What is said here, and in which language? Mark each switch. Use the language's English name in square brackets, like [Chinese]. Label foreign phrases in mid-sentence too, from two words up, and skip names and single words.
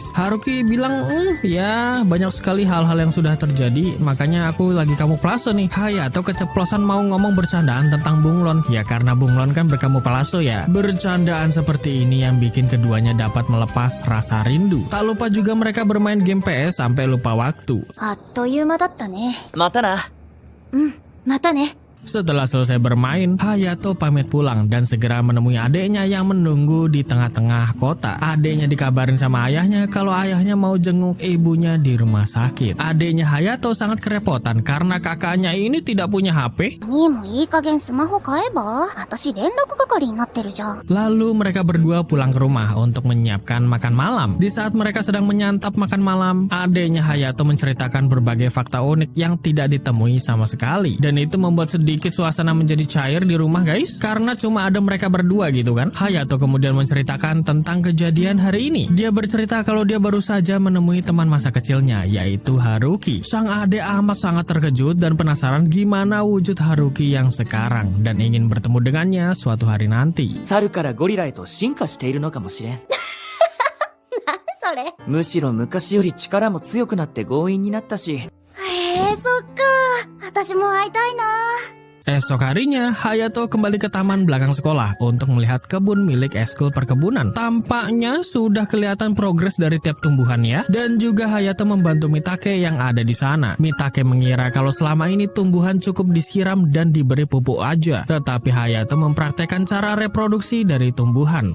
[Indonesian] Haruki bilang, ya banyak sekali hal-hal yang sudah terjadi. Makanya aku lagi kamuflase nih. Hayato keceplosan mau ngomong bercandaan tentang bunglon. Ya karena bunglon kan berkamuflase ya. Bercandaan seperti ini yang bikin keduanya dapat melepas rasa rindu. Tak lupa juga mereka bermain game PS sampai lupa waktu. [Japanese] あっという間だったね。またな。またね。 [Indonesian] Setelah selesai bermain, Hayato pamit pulang dan segera menemui adiknya yang menunggu di tengah-tengah kota. Adiknya dikabarin sama ayahnya kalau ayahnya mau jenguk ibunya di rumah sakit. Adiknya Hayato sangat kerepotan karena kakaknya ini tidak punya HP. [Japanese] 兄もいい加減スマホ買えば。私連絡係になってるじゃん。 [Indonesian] Lalu mereka berdua pulang ke rumah untuk menyiapkan makan malam. Di saat mereka sedang menyantap makan malam, adiknya Hayato menceritakan berbagai fakta unik yang tidak ditemui sama sekali. Dan itu membuat sedikit suasana menjadi cair di rumah guys, karena cuma ada mereka berdua gitu kan. Hayato kemudian menceritakan tentang kejadian hari ini. Dia bercerita kalau dia baru saja menemui teman masa kecilnya, yaitu Haruki. Sang adik amat sangat terkejut dan penasaran gimana wujud Haruki yang sekarang dan ingin bertemu dengannya suatu hari nanti. [Japanese] 猿からゴリラへと進化しているのかもしれん。それ。むしろ昔より力も強くなって強引になったし。へえ、そっか。私も会いたいな。 [Indonesian] Esok harinya, Hayato kembali ke taman belakang sekolah untuk melihat kebun milik ekskul perkebunan. Tampaknya sudah kelihatan progres dari tiap tumbuhannya, dan juga Hayato membantu Mitake yang ada di sana. Mitake mengira kalau selama ini tumbuhan cukup disiram dan diberi pupuk aja, tetapi Hayato mempraktekkan cara reproduksi dari tumbuhan.